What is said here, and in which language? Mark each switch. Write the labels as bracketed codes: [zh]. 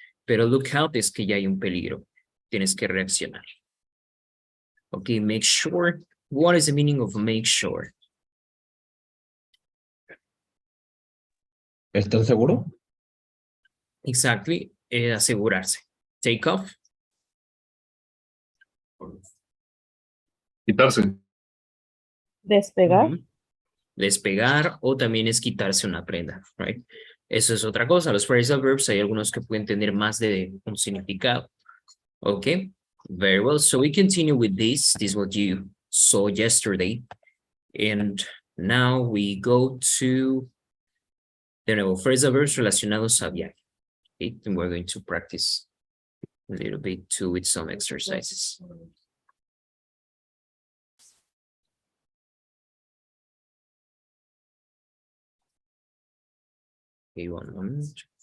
[es] Pero [en] look out [es] es que ya hay un peligro, tienes que reaccionar. [en] Okay, make sure. What is the meaning of make sure? [es] ¿Estás seguro? [en] Exactly, [es] asegurarse. [en] Take off. [es] Quitarse. Despegar. Ujú. Despegar o también es quitarse una prenda, [en] right? [es] Eso es otra cosa. Los phrasal verbs hay algunos que pueden tener más de un significado. [en] Okay, very well. So we continue with this. This is what you saw yesterday. And Now we go to, [es] de nuevo, [en] phrasal verbs [es] relacionados a viaje. [en] Okay, and we're going to practice a little bit too with some exercises. Okay, one moment.